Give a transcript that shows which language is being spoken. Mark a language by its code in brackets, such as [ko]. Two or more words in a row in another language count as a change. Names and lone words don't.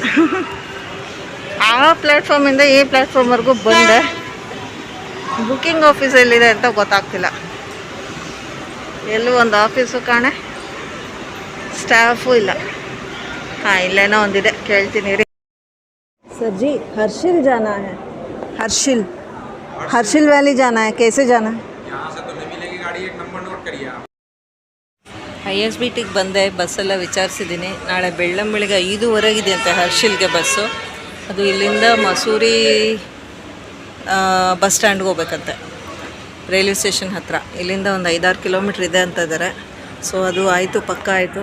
[kn] ಆ ಪ್ಲ್ಯಾಟ್ಫಾರ್ಮಿಂದ ಈ ಪ್ಲ್ಯಾಟ್ಫಾರ್ಮ್ವರೆಗೂ ಬಂದೆ. [en] booking office [kn] ಎಲ್ಲಿದೆ ಅಂತ ಗೊತ್ತಾಗ್ತಿಲ್ಲ. ಎಲ್ಲೂ ಒಂದು ಆಫೀಸು ಕಾಣೆ, ಸ್ಟಾಫು ಇಲ್ಲ. ಹಾಂ, ಇಲ್ಲೇನೋ ಒಂದಿದೆ, ಕೇಳ್ತೀನಿ ರೀ. [hi] सर जी हर्षिल जाना है, हर्षिल वैली जाना है, कैसे जाना है? यहाँ से तो नहीं मिलेगी गाड़ी, एक [en] number note [hi] करिए आप. [kn] ISBTಗೆ ಬಂದೆ, ಬಸ್ಸೆಲ್ಲ ವಿಚಾರಿಸಿದ್ದೀನಿ. ನಾಳೆ ಬೆಳ್ಳಂಬೆಳಿಗ್ಗೆ 5:15 ಅಂತೆ ಹರ್ಷಿಲ್ಗೆ ಬಸ್ಸು. ಅದು ಇಲ್ಲಿಂದ ಮಸೂರಿ [en] bus standಗೆ [kn] ಹೋಗ್ಬೇಕಂತೆ, [en] railway station [kn] ಹತ್ರ. ಇಲ್ಲಿಂದ ಒಂದು 5-6 ಕಿಲೋಮೀಟ್ರ್ ಇದೆ ಅಂತ ಇದ್ದಾರೆ. ಸೊ ಅದು ಆಯಿತು, ಪಕ್ಕ ಆಯಿತು.